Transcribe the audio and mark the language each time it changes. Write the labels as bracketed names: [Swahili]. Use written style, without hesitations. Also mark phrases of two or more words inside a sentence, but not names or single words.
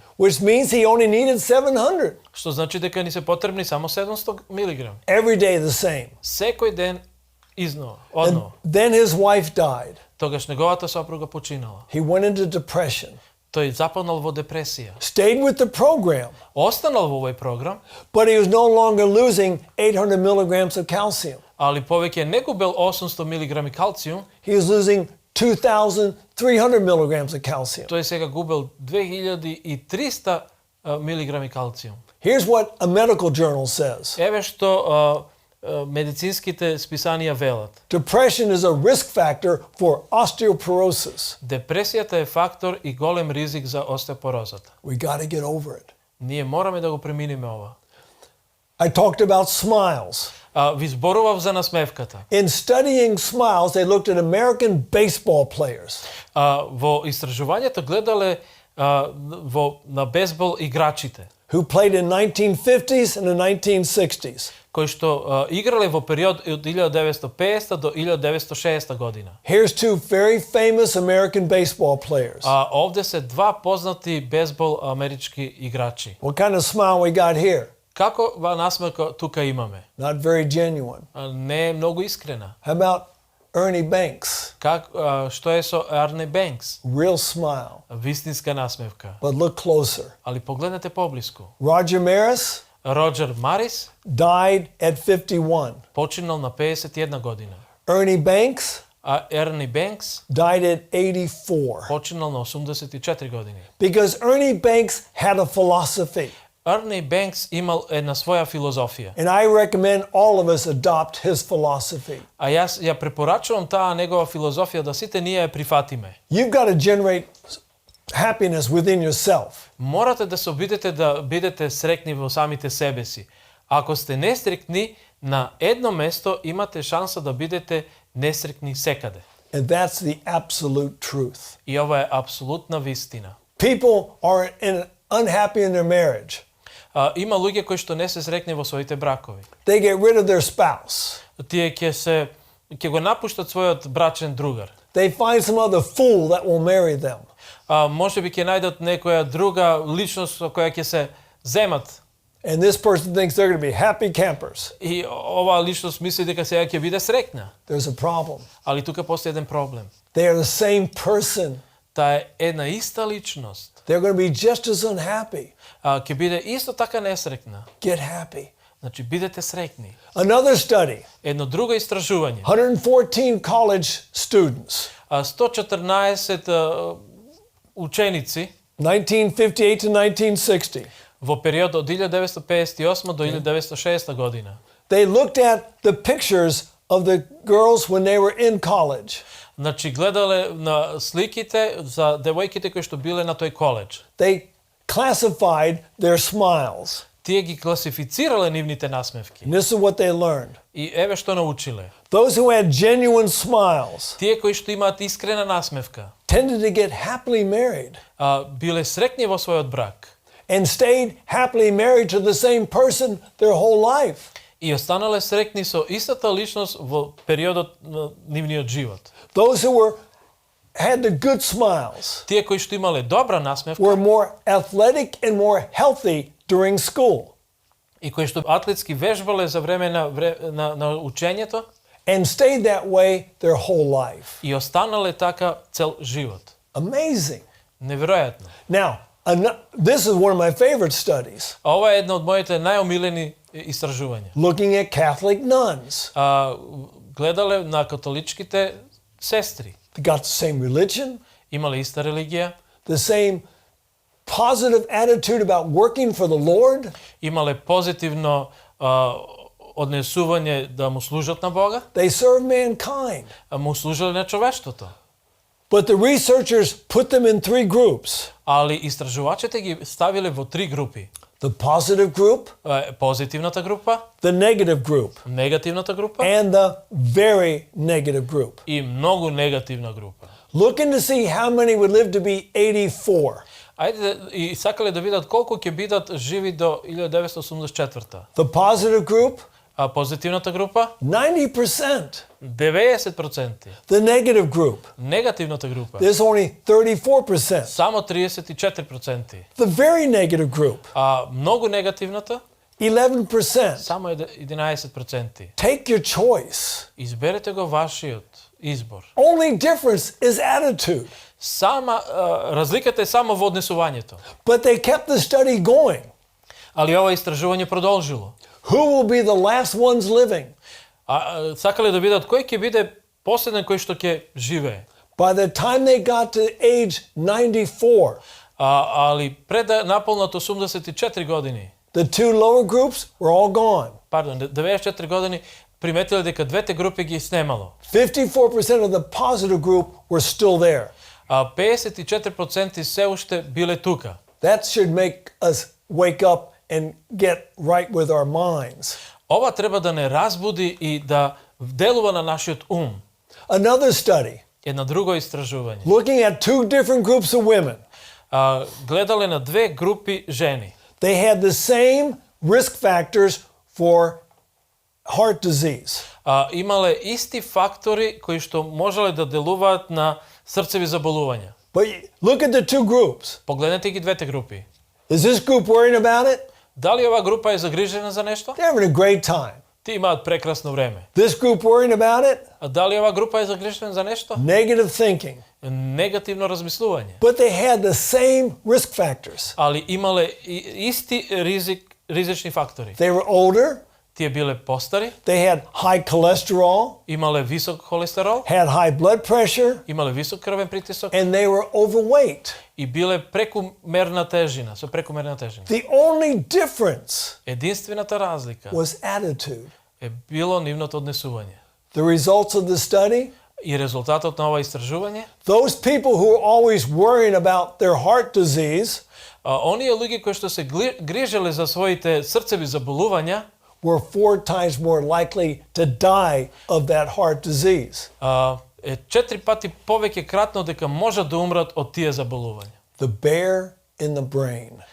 [English] which means he only needed 700. [Macedonian] Што значи дека ни се потребни само 700 милиграми. [English] Every day the same. [Macedonian] Секој ден изнова, [English] And [Macedonian] однова. [English] then his wife died. [Macedonian] Тогаш неговата сопруга починала. [English] He went into depression. [Macedonian] Тој западнал во депресија. [English] Stayed with the program, [Macedonian] Останал во овој програм, [English] but he was no longer losing 800 milligrams of calcium. [Macedonian] али повеќе не губел 800 милиграми калциум, [English] He was losing 2,300 milligrams of calcium. [Macedonian] тој сега губел 2300 милиграми калциум. [English] Here's what a medical journal says. [Macedonian] Еве што медицинските списанија велат. [English] Depression is a risk factor for osteoporosis. [Macedonian] Депресијата е фактор и голем ризик за остеопорозата. [English] We got to get over it. [Macedonian] Ние мораме да го преминеме ова. [English] I talked about smiles. [Macedonian] Ви зборував за насмевката. [English] In studying smiles, they looked at American baseball players. [Macedonian] Во истражувањето гледале на бейсбол играчите, [English] Who played in 1950s and the 1960s. [Macedonian] кои што играле во период од 1950 до 1960 година. [English] Here's two very famous American baseball players. [Macedonian] Овде се два познати бейсбол амерички играчи. [English] What kind of smile we got here? [Macedonian] Какова насмевка тука имаме? [English] Not very genuine. [Macedonian] Не е многу искрена. [English] How about Ernie Banks? [Macedonian] Што е со Арне Бенкс? [English] Real smile. [Macedonian] Вистинска насмевка. [English] But look closer. [Macedonian] Али погледнете поблиску. [English] Roger Maris [Macedonian] Роджер Марис [English] died at 51. [Macedonian] починал на 51 година. [English] Ernie Banks [Macedonian] Ерни Бенкс [English] died at 84. [Macedonian] починал на 84 години. [English] Because Ernie Banks had a philosophy. [Macedonian] Ерни Бенкс имал една своја филозофија. [English] And I recommend all of us adopt his philosophy. [Macedonian] Јас ја препорачувам таа негова филозофија да сите ние ја прифатиме. [English] You've got to generate happiness within yourself. [Macedonian] Морате да се обидете да бидете среќни во самите себе си. Ако сте несреќни на едно место, имате шанса да бидете несреќни секаде. [English] And that's the absolute truth. [Macedonian] И ова е апсолутна вистина. [English] People are unhappy in their marriage. [Macedonian] Има луѓе кои што не се среќни во своите бракови. [English] They get rid of their spouse. [Macedonian] Тие ќе го напуштат својот брачен другар. [English] They find some other fool that will marry them. [Macedonian] Може би ќе најдат некоја друга личност со која ќе се земат. [English] And this person thinks they're going to be happy campers. [Macedonian] И оваа личност мисли дека сега ќе биде среќна. [English] There's a problem. [Macedonian] Али тука постои еден проблем. [English] They are the same person. [Macedonian] Таа е една иста личност. [English] They're going to be just as unhappy. [Macedonian] Ќе биде исто така несреќна. [English] Get happy. [Macedonian] Значи бидете среќни. [English] Another study. [Macedonian] Едно друго истражување. [English] 114 college students. [Macedonian] 114 ученици [English] 1958 to 1960. [Macedonian] во период од 1958 до 1960 година. [English] They looked at the pictures of the girls when they were in college. [Macedonian] Значи гледале на сликите за девојките кои што биле на тој коледж. [English] They classified their smiles. [Macedonian] Тие ги класифицирале нивните насмевки. [English] And this is what they learned. [Macedonian] И еве што научиле. [English] Those who had genuine smiles [Macedonian] Тие кои што имаат искрена насмевка, [English] tended to get happily married [Macedonian] биле среќни во својот брак. [English] and stayed happily married to the same person their whole life. [Macedonian] И останале среќни со истата личност во периодот на нивниот живот. [English] Those who had the good smiles [Macedonian] Тие кои што имале добра насмевка [English] were more athletic and more healthy during school [Macedonian] и кои што атлетски вежбале за време на учењето [English] and stayed that way their whole life. [Macedonian] и останале така цел живот. [English] Amazing. [Macedonian] Неверојатно. [English] Now, this is one of my favorite studies, [Macedonian] Ова е едно од моите најомилени истражувања. [English] looking at Catholic nuns. [Macedonian] Гледале на католичките сестри. [English] They got the same religion, [Macedonian] Имале иста религија, [English] the same positive attitude about working for the Lord. [Macedonian] имале позитивно однесување да му служат на Бога, [English] They serve mankind. [Macedonian] му служеле на човештвото. [English] But the researchers put them in three groups. [Macedonian] Али истражувачите ги ставиле во три групи. [English] The positive group, [Macedonian] Позитивната група, [English] the negative group, [Macedonian] негативната група [English] and the very negative group. [Macedonian] и многу негативна група. [English] looking to see how many would live to be 84. [Macedonian] Ајде и сакале да видат колку ќе бидат живи до 1984. [English] The positive group, [Macedonian] А позитивната група [English] 90%. [Macedonian] 90%. [English] The negative group, [Macedonian] Негативната група [English] there's only 34%. [Macedonian] само 34%. [English] The very negative group, [Macedonian] А многу негативната [English] 11%. [Macedonian] само 11%. [English] Take your choice. [Macedonian] Изберете го вашиот избор. [English] Only difference is attitude. [Macedonian] Разликата е само во однесувањето. [English] But they kept the study going. [Macedonian] Али ова истражување продолжило. [English] Who will be the last ones living? [Macedonian] Сакале да видат кој ќе биде последен кој што ќе живее. [English] By the time they got to age 94, [Macedonian] Али пред да наполнат 84 години, [English] the two lower groups were all gone. [Macedonian] 94 години, приметиле дека двете групи ги снемало. [English] 54% of the positive group were still there. [Macedonian] 54% се уште биле тука. [English] That should make us wake up and get right with our minds. [Macedonian] Ова треба да не разбуди и да делува на нашиот ум. [English] Another study, [Macedonian] Една друго истражување. [English] looking at two different groups of women. [Macedonian] Гледале на две групи жени. [English] They had the same risk factors for heart disease. [Macedonian] Имале исти фактори кои што можеле да делуваат на срцеви заболувања. [English] But look at the two groups. [Macedonian] Погледнете ги двете групи. [English] Is this group worrying about it? [Macedonian] Дали ова група е загрижена за нешто? [English] They're having a great time. [Macedonian] Ти имаат прекрасно време. [English] This group worrying about it? [Macedonian] А дали ова група е загрижена за нешто? [English] Negative thinking. [Macedonian] Негативно размислување. [English] But they had the same risk factors. [Macedonian] Али имале исти ризични фактори. [English] They were older. [Macedonian] Тие биле постари, [English] They had high cholesterol, [Macedonian] имале висок холестерол, [English] had high blood pressure, [Macedonian] имале висок крвен притисок [English] and they were overweight. [Macedonian] и биле прекумерна тежина, со прекумерна тежина. [English] The only difference [Macedonian] Единствената разлика [English] was attitude. [Macedonian] е било нивното однесување. [English] The results of the study, [Macedonian] И резултатот на ова истражување, [English] those people who are always worrying about their heart disease [Macedonian] оние луѓе кои што се грижеле за своите срцеви заболувања, [English] were 4 times more likely to die of that heart disease. [Macedonian] Е 4 пати повеќе кратно дека можат да умрат од тие заболувања. [English] The bear in the brain.